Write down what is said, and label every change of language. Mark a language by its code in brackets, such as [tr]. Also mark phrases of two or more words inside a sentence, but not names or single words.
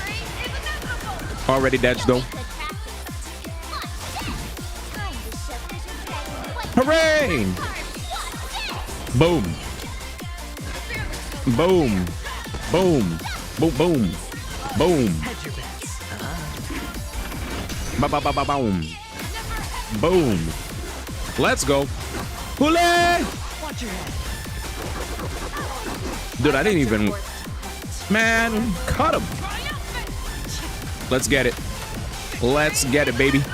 [en] Already dead, though. Hooray! Boom. Boom. Boom. Boom, boom. Boom. Hedge your bets. Ba ba ba ba boom. Boom. Let's go. Hooray! Watch your head. Dude, I didn't even. Man, cut him. Let's get it. Let's get it, baby.